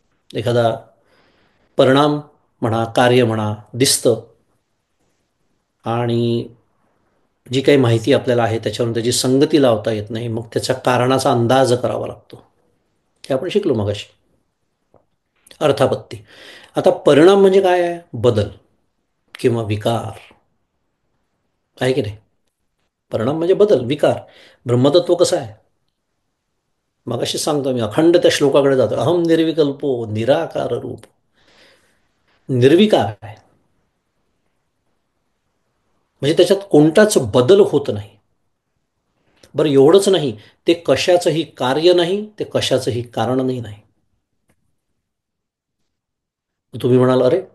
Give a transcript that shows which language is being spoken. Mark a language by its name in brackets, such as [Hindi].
[Marathi] एखादा परिणाम म्हणा, कार्य म्हणा, दिसतं आणि जी काही माहिती आपल्याला आहे त्याच्यावरून त्याची संगती लावता येत नाही, मग त्याच्या कारणाचा अंदाज करावा लागतो. हे आपण शिकलो मगाशी. अर्थापत्ती. आता परिणाम म्हणजे काय आहे? बदल किंवा विकार आहे की नाही? परिणाम म्हणजे बदल, विकार. ब्रह्मतत्व कसं आहे? मगाशी सांगतो मी, अखंड त्या श्लोकाकडे जातो. [Sanskrit] अहम निर्विकल्पो निराकार रूप. [Marathi] निर्विकार आहे म्हणजे त्याच्यात कोणताच बदल होत नाही. बरं, एवढंच नाही, ते कशाचंही कार्य नाही, ते कशाचंही कारणही नाही. तुम्ही म्हणाल, अरे